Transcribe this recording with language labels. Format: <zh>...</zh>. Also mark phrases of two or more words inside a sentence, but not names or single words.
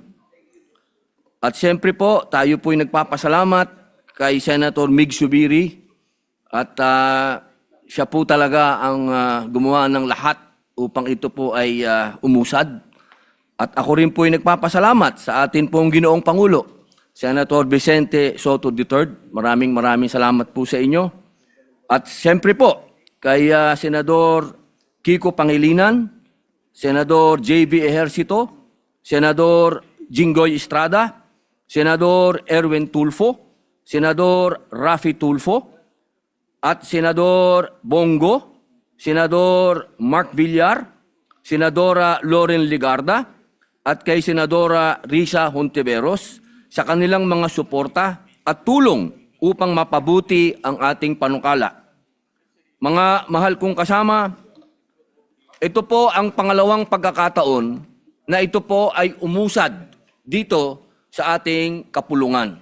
<tl>At siyempre po, tayo po ay nagpapasalamat kay Senator Mig Subiri at siya po talaga ang gumawa ng lahat upang ito po ay umusad. At ako rin po ay nagpapasalamat sa atin pong Ginoong Pangulo, Senator Vicente Soto III. Maraming salamat po sa inyo. At siyempre po, kay Senador Kiko Pangilinan, Senador J.B. Ejercito, Senador Jinggoy Estrada, Senador Erwin Tulfo, Senador Rafi Tulfo, at Senador Bongo, Senador Mark Villar, Senadora Loren Ligarda, at kay Senadora Risa Hontiveros sa kanilang mga suporta at tulong upang mapabuti ang ating panukala. Mga mahal kong kasama, ito po ang pangalawang pagkakataon na ito po ay umusad dito sa ating kapulungan.</tl>